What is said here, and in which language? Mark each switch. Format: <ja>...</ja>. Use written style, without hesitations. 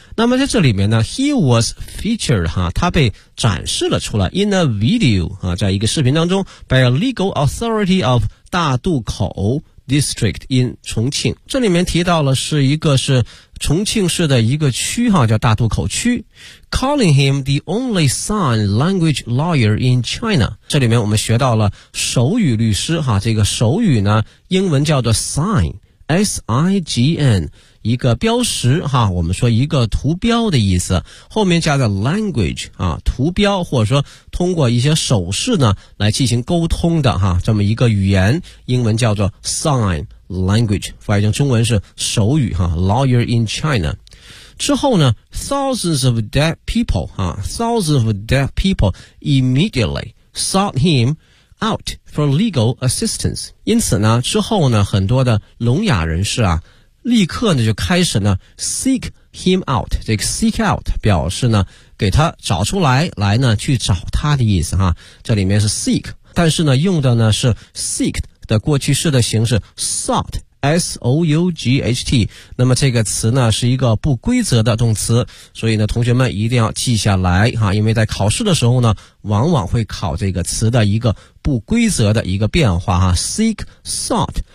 <zh>那么在这里面呢</zh> <en>he was featured</en> <zh>哈，他被展示了出来</zh> <en>in a video</en> <zh>啊，在一个视频当中</zh> <en>by a legal authority of</en> <zh>大渡口District in 重庆。这里面提到了是一个是重庆市的一个区哈，叫大渡口区。</zh> <en>Calling him the only sign language lawyer in China。</en> <zh>这里面我们学到了手语律师哈，这个手语呢，英文叫做 sign，S-I-G-N。一个标识哈，我们说一个图标的意思，后面加的 language 啊，图标或者说通过一些手势呢来进行沟通的哈，这么一个语言，英文叫做 sign language， 翻译成中文是手语哈 ，</zh> <en>lawyer in China。</en> <zh>之后呢</zh> <en>，thousands of deaf people 哈 ，thousands of deaf people immediately sought him out for legal assistance。</en> <zh>因此呢，之后呢，很多的聋哑人士啊。立刻呢就开始呢</zh> <en>seek him out，</en> <zh>这个 seek out 表示呢给他找出来，来呢去找他的意思哈，这里面是 seek， 但是呢用的呢是 seek 的过去式的形式 sought S-O-U-G-H-T， 那么这个词呢是一个不规则的动词，所以呢同学们一定要记下来哈，因为在考试的时候呢往往会考这个词的一个不规则的一个变化哈 seek sought，</zh>